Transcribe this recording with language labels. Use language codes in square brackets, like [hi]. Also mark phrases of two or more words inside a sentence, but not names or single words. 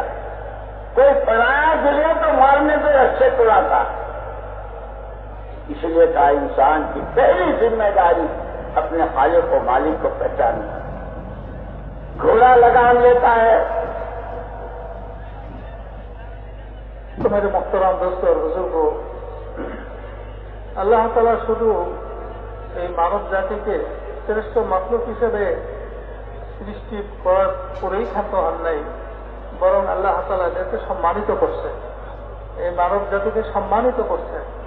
[ur] کوئی پرایا گزرے تو مارنے پہ رسے توڑاتا. اس لیے کہا انسان کی پہلی ذمہ داری اپنے خالق و مالک کو پہچاننا. گھوڑا لگام لیتا ہے. تو میرے محترم دوست اور بزرگوں، [bn] আল্লাহ তাআলা শুধু এই মানব জাতিকে শ্রেষ্ঠ মাখলুক হিসেবে সৃষ্টি করেই ক্ষান্ত হন নাই, বরং আল্লাহ তাআলা এদেরকে সম্মানিত করছে, এই মানব জাতিকে সম্মানিত করছে।